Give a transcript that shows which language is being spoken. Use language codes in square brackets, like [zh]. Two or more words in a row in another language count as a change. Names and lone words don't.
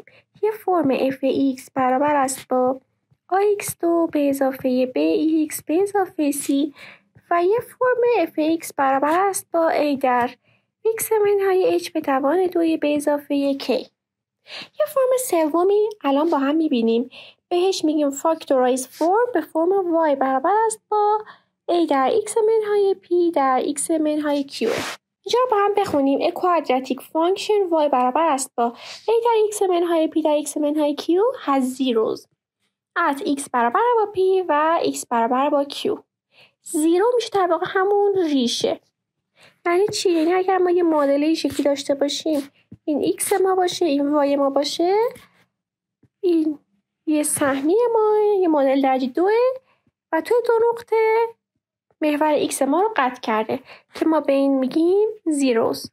[fa] یه فرم fx برابر است با ax2 به اضافه bx به اضافه c و یه فرم fx برابر است با a در x منهای h به توان 2 به اضافه k. یه فرم سومی الان با هم میبینیم، بهش میگیم فاکتورایز فرم به فرم y برابر است با a در x منهای p در x منهای q. اینجا رو با هم بخونیم. [en] A quadratic function [fa] y برابر است با a در x منهای p در x منهای q [en] has zeros at [fa] x برابر با p و x برابر با q. زیرو میشه در واقع همون ریشه. یعنی چی؟ یعنی اگر ما یه معادله شکلی داشته باشیم، این x ما باشه، این y ما باشه، این یه سهمی ما، یه معادله درجه 2 و توی 2 نقطه محور x ما رو قطع کرده که ما به این میگیم زیروز.